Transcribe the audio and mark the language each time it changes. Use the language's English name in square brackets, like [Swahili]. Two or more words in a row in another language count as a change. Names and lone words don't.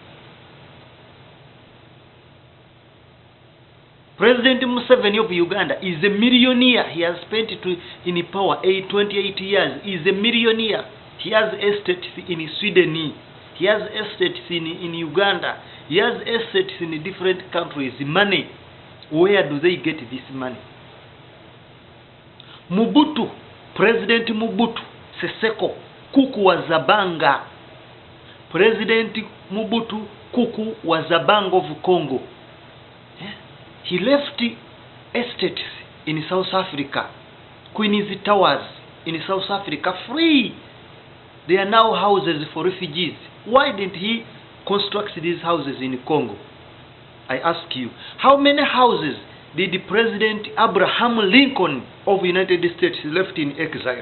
[English] President Museveni of Uganda is a millionaire. He has spent in power 28 years. He is a millionaire. He has estates in Sweden. He has estates in Uganda. He has estates in different countries. Money. Where do they get this money? Mobutu, President Mobutu Seseko, kuku wa Zabanga. President Mobutu, kuku wa Zabanga of Congo. He left estates in South Africa, Queen's Towers in South Africa, free. They are now houses for refugees. Why didn't he construct these houses in Congo? I ask you, how many houses did President Abraham Lincoln of the United States left in exile?